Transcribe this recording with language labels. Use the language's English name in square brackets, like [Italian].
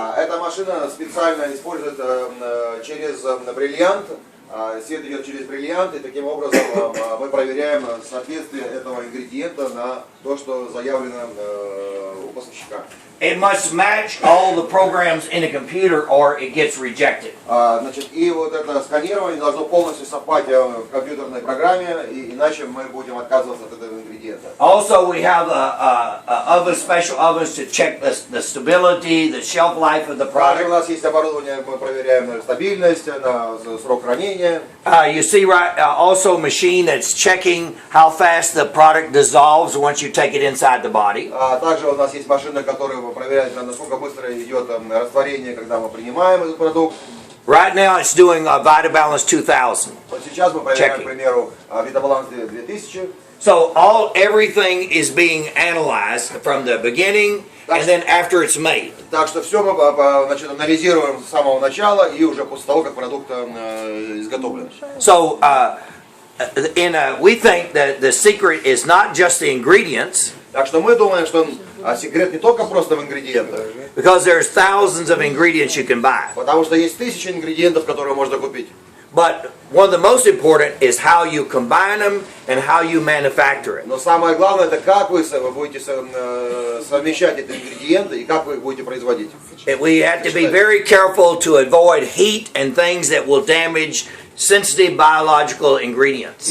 [Russian] Эта машина специально использует через бриллиант, свет идет через бриллиант, и таким образом мы проверяем соответствие этого ингредиента на то, что заявлено у поставщика. [English] It must match all the programs in a computer or it gets rejected. [Russian] Значит, и вот это сканирование должно полностью совпасть в компьютерной программе, иначе мы будем отказываться от этого ингредиента. [English] Also, we have special ovens to check the stability, the shelf life of the [Russian] Также у [English] product. [Russian] нас есть оборудование, мы проверяем на стабильность, на срок хранения. [English] You see, also a machine that's checking how fast the product dissolves once you take it inside the body. [Russian] Также у нас есть машина, которая проверяет, насколько быстро идет растворение, когда мы принимаем этот продукт. [English] Right now, it's doing Vitabalance 2000. [Russian] Вот сейчас мы проверяем, к примеру, Витабаланс 2000. [English] So everything is being analyzed from the beginning and then after it's made. [Russian] Так что все мы анализируем с самого начала и уже после того, как продукт изготовлен. [English] So we think that the secret is not just the ingredients. [Russian] Так что мы думаем, что секрет не только просто в ингредиентах. [English] Because there's thousands of ingredients you can buy. [Russian] Потому что есть тысячи ингредиентов, которые можно купить. [English] But one of the most important is how you combine them and how you manufacture it. [Russian] Но самое главное, это как вы будете совмещать эти ингредиенты и как вы будете производить. [English] We have to be very careful to avoid heat and things that will damage sensitive biological ingredients.